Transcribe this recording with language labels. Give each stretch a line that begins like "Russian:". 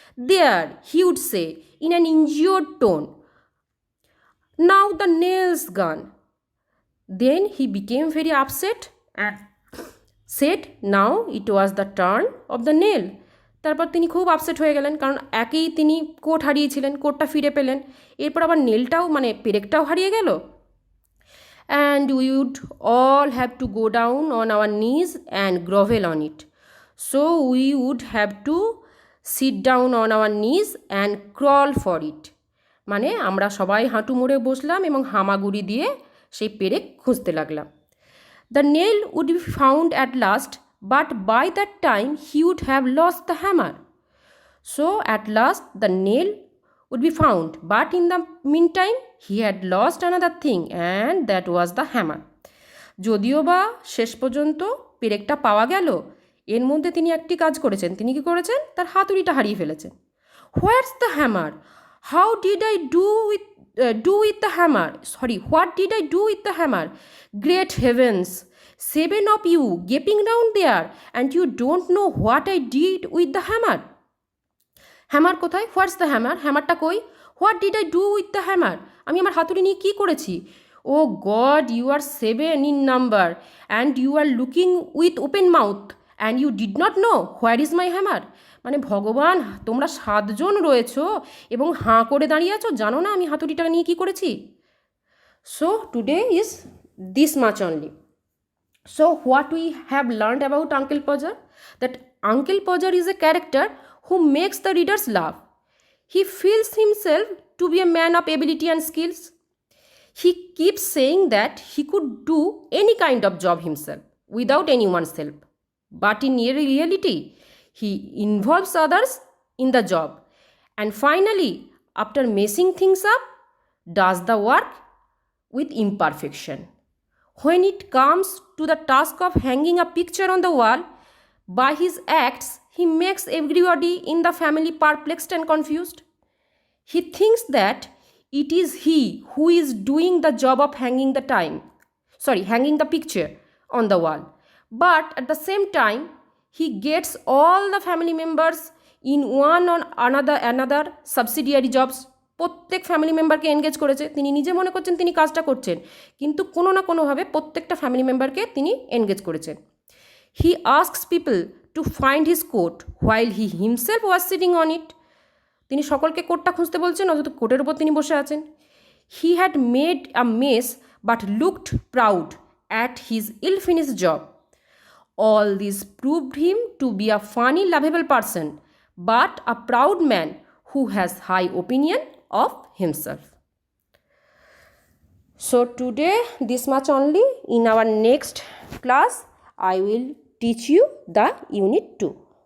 English: There he would say in an injured tone, now the nail's gone. Then he became very upset and said now it was the turn of the nail.
Bangla: তারপর তিনি খুব upset হয়ে গেলেন, কারণ একেই তিনি coat হারিয়েছিলেন, কোটটা ফিরে পেলেন, এরপর আবার নেলটাও মানে পেরেকটাও হারিয়ে গেল।
English: and we would all have to go down on our knees and grovel on it. So we would have to sit down on our knees and crawl for it.
Bangla: মানে আমরা সবাই হাঁটু মুড়ে বসলাম এবং হামাগুড়ি দিয়ে সেই পেরেক খুঁজতে লাগলাম.
English: The nail would be found at last, but by that time he would have lost the hammer. So at last the nail would be found, but in the meantime he had lost another thing, and that was the hammer.
Bangla: যদিও বা শেষ পর্যন্ত পেরেকটা পাওয়া গেল, এর মধ্যে তিনি একটি কাজ করেছেন. তিনি কি করেছেন? তার হাতুড়িটা হারিয়ে ফেলেছেন.
English: What's the hammer? How did I do with the hammer? Sorry, what did I do with the hammer? Great heavens! 7 of you gaping round there, and you don't know what I did with the hammer.
Bangla: Hammer কোথায়?
English: What's the hammer?
Bangla: হ্যামারটা কই?
English: What did I do with the hammer?
Bangla: আমি আমার হাতুড়ি নিয়ে কী করেছি?
English: Oh God, you are 7 in number, and you are looking with open mouth, and you did not know where is my hammer.
Bangla: মানে ভগবান, তোমরা 7 জন রয়েছো এবং হাঁ করে দাঁড়িয়ে আছো, জানো না আমি হাতুড়িটা নিয়ে কী করেছি?
English: So today is this much only. So what we have learned about Uncle Podger? That Uncle Podger is a character who makes the readers laugh. He feels himself to be a man of ability and skills. He keeps saying that he could do any kind of job himself without anyone's help. But in reality, he involves others in the job. And finally, after messing things up, does the work with imperfection. When it comes to the task of hanging a picture on the wall, by his acts, he makes everybody in the family perplexed and confused. He thinks that it is he who is doing the job of hanging the picture on the wall. But at the same time, he gets all the family members in one or another subsidiary jobs.
Bangla: প্রত্যেক family মেম্বারকে engage করেছে. তিনি নিজে মনে করছেন তিনি কাজটা করছেন, কিন্তু কোনো না কোনোভাবে প্রত্যেকটা ফ্যামিলি মেম্বারকে তিনি এনগেজ করেছেন.
English: He asks people to find his coat while he himself was sitting on it.
Bangla: তিনি সকলকে কোটটা খুঁজতে বলছেন, অথচ কোটের উপর তিনি বসে আছেন.
English: He had made a mess but looked proud at his ill finished job. All this proved him to be a funny, lovable person, but a proud man who has high opinion of himself. So today this much only. In our next class I will teach you the unit 2.